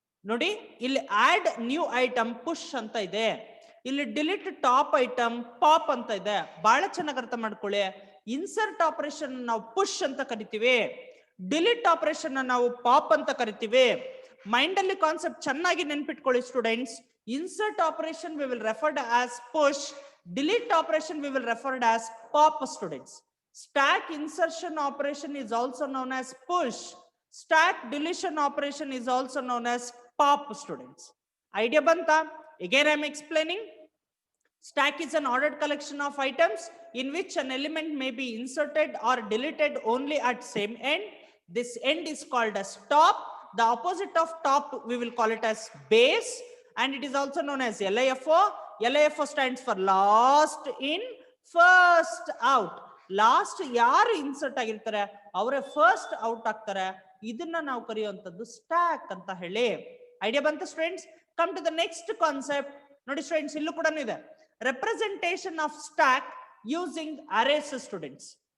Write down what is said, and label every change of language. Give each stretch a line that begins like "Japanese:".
Kannada: ನೋಡಿ ಇಲ್ಲಿ add new item push ಅಂತ ಇದೆ, ಇಲ್ಲಿ ಡಿಲೀಟ್ ಟಾಪ್ ಐಟಮ್ ಪಾಪ್ ಅಂತ ಇದೆ. ಬಹಳ ಚೆನ್ನಾಗಿ ಅರ್ಥ ಮಾಡ್ಕೊಳ್ಳಿ. ಇನ್ಸರ್ಟ್ ಆಪರೇಷನ್ ನಾವು ಪುಷ್ ಅಂತ ಕರಿತೀವಿ, ಡಿಲೀಟ್ ಆಪರೇಷನ್ ನಾವು ಪಾಪ್ ಅಂತ ಕರಿತೀವಿ. ಮೈಂಡ್ ಅಲ್ಲಿ ಕಾನ್ಸೆಪ್ಟ್ ಚೆನ್ನಾಗಿ ನೆನ್ಪಿಟ್ಕೊಳ್ಳಿ students.
English: Insert operation we will refer to as push, delete operation we will refer to as pop students. Stack insertion operation is also known as push. Stack deletion operation is also known as pop students.
Kannada: Idea banta?
English: Again I am explaining. Stack is an ordered collection of items in which an element may be inserted or deleted only at same end. This end is called as top. The opposite of top we will call it as base. And it is also known as LIFO. LIFO stands for last in, first out.
Kannada: Last ಯಾರು insert ಆಗಿರ್ತಾರೆ ಅವರೇ first out ಆಗ್ತಾರೆ. ಇದನ್ನ ನಾವು ಕರೆಯುವಂತದ್ದು stack ಅಂತ ಹೇಳಿ. Idea ಬಂತ students?
English: Come to the next concept. ನೋಡಿ students,
Kannada: ಇಲ್ಲೂ ಕೂಡ ಇದೆ
English: Representation of stack using arrays students.